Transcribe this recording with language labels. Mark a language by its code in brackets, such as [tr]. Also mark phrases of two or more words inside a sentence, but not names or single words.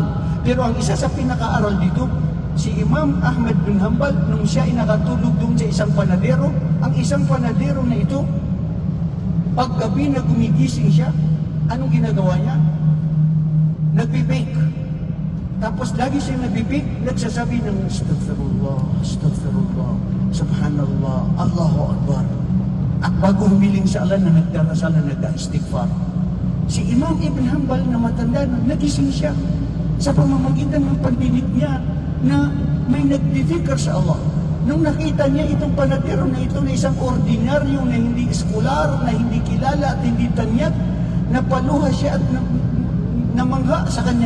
[tl] Pero ang isa sa pinaka-aral dito, si Imam Ahmad bin Hanbal, nung siya ay nakatulog doon sa isang panadero, ang isang panadero na ito, paggabi na gumigising siya, anong ginagawa niya? Nagbe-bake. Tapos lagi siya nagbe-bake, nagsasabi ng [ar] أستغفر الله، أستغفر الله، سبحان الله، الله أكبر. [tl] At bago humiling sa Allah na nagdarasal na nagda-istighfar, si Imam Ibn Hanbal na matanda na nagising siya sa pamamagitan ng pandinig niya na may nagdidikar sa Allah. Nung nakita niya itong panadero na ito na isang ordinaryo na hindi eskular, na hindi kilala at hindi tanyag, napaluha siya at namangha sa kanya.